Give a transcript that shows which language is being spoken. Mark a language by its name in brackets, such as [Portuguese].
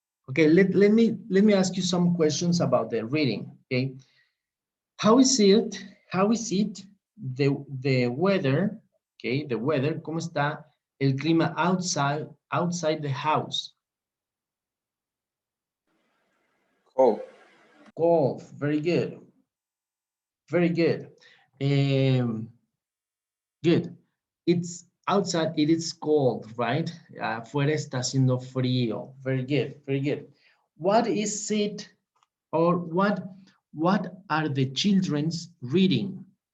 [English] Okay, let me ask you some questions about the reading, okay? How is it the weather, okay? The weather, [Spanish] ¿cómo está el clima [English] outside the house? Cold. Cold, very good. Very good. Good. It's outside, it is cold, right? [Spanish] Afuera está haciendo frío. [English] Very good, very good. What is it, or what are the children's reading?